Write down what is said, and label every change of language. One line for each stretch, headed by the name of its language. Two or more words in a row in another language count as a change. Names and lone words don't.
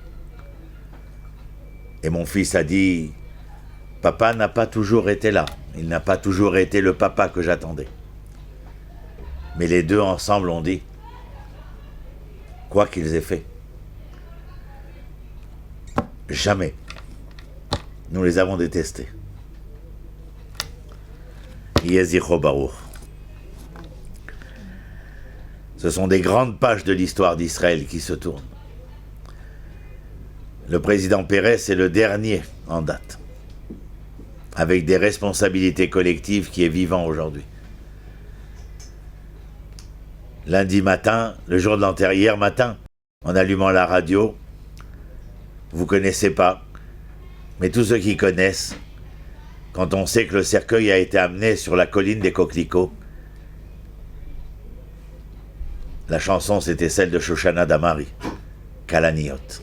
French: Et mon fils a dit, papa n'a pas toujours été là, il n'a pas toujours été le papa que j'attendais. Mais les deux ensemble ont dit, quoi qu'ils aient fait, jamais nous les avons détestés.
Hebrew: יהי זכרו ברוך.
French: Ce sont des grandes pages de l'histoire d'Israël qui se tournent. Le président Pérez est le dernier en date, avec des responsabilités collectives qui est vivant aujourd'hui. Lundi matin, le jour de l'enterrement, hier matin, en allumant la radio, vous connaissez pas, mais tous ceux qui connaissent, quand on sait que le cercueil a été amené sur la colline des Coquelicots, la chanson c'était celle de Shoshana Damari, Kalaniot.